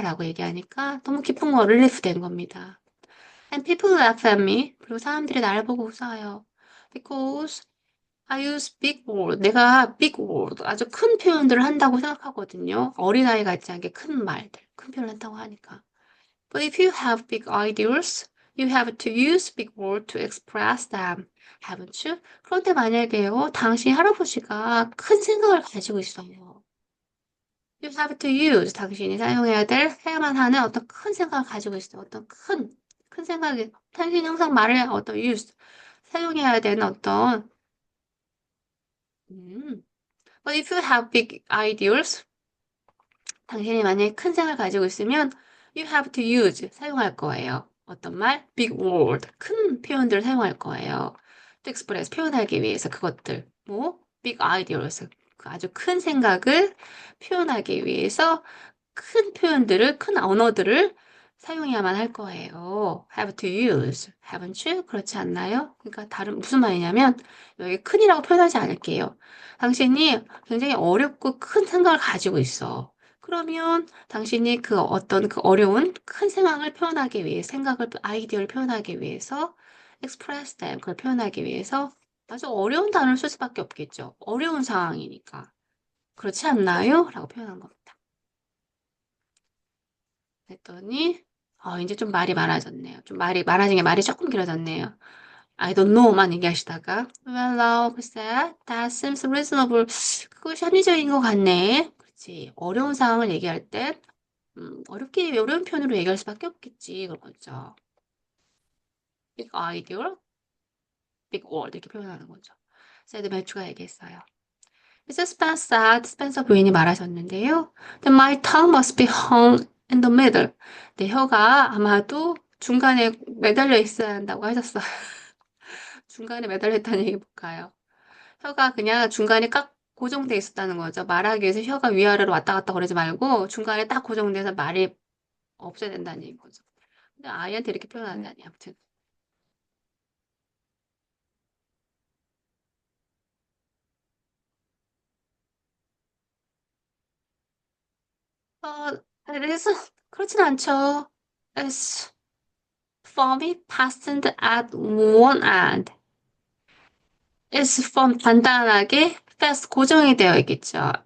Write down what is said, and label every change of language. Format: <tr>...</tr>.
<ko>라고 얘기하니까 너무 기쁜 거, 릴리프 된 겁니다.</ko> <en>And people laugh at me.</en> <ko>그리고 사람들이 나를 보고 웃어요.</ko> <en>Because I use big word.</en> <ko>내가 big word, 아주 큰 표현들을 한다고 생각하거든요. 어린아이 같지 않게 큰 말들, 큰 표현을 한다고 하니까.</ko> <en>But if you have big ideas, you have to use big word to express them. Haven't you?</en> <ko>그런데 만약에요, 당신 할아버지가 큰 생각을 가지고 있어요.</ko> <en>You have to use.</en> <ko>당신이 해야만 하는 어떤 큰 생각을 가지고 있어요. 큰 생각이, 당신이 항상 말을 어떤 use, 사용해야 되는 음.</ko> <en>But if you have big ideas,</en> <ko>당신이 만약에 큰 생각을 가지고 있으면</ko> <en>you have to use,</en> <ko>사용할 거예요. 어떤 말?</ko> <en>big word,</en> <ko>큰 표현들을 사용할 거예요.</ko> <en>to express,</en> <ko>표현하기 위해서 그것들. big ideas, 그 아주 큰 생각을 표현하기 위해서 큰 언어들을 사용해야만 할 거예요.</ko> <en>have to use. haven't you?</en> <ko>그렇지 않나요? 그러니까 무슨 말이냐면, 여기 큰이라고 표현하지 않을게요. 당신이 굉장히 어렵고 큰 생각을 가지고 있어. 그러면 당신이 그 어려운 큰 생각을 표현하기 위해, 아이디어를 표현하기 위해서</ko> <en>express them,</en> <ko>그걸 표현하기 위해서 아주 어려운 단어를 쓸 수밖에 없겠죠. 어려운 상황이니까. 그렇지 않나요? 라고 표현한 겁니다. 그랬더니 이제 좀 말이 많아졌네요. 좀 말이 많아진 게 말이 조금 길어졌네요.</ko> <en>I don't know만 얘기하시다가 Well, now,</en> <ko>글쎄,</ko> <en>that seems reasonable.</en> <ko>그것이 합리적인 것 같네. 그렇지. 어려운 상황을 얘기할 땐 어려운 표현으로 얘기할 수밖에 없겠지. 그런 거죠. Big idea, big word 이렇게 표현하는 거죠. 세드 매추가 얘기했어요.</ko> <en>Mrs.</en> <ko>Spencer, 스펜서 부인이 말하셨는데요.</ko> <en>Then my tongue must be hung in the middle.</en> <ko>내 혀가 아마도 중간에 매달려 있어야 한다고 하셨어요. 중간에 매달려 있다는 얘기 볼까요? 혀가 그냥 중간에 딱 고정돼 있었다는 거죠. 말하기 위해서 혀가 위아래로 왔다 갔다 거리지 말고 중간에 딱 고정돼서 말이 없어야 된다는 얘기인 거죠. 근데 아이한테 이렇게 표현한다니 아무튼. 그래서 그렇진 않죠.</ko> <en>It's form이 fastened at one end. It's form</en> <ko>간단하게 fast 고정이 되어 있겠죠.</ko>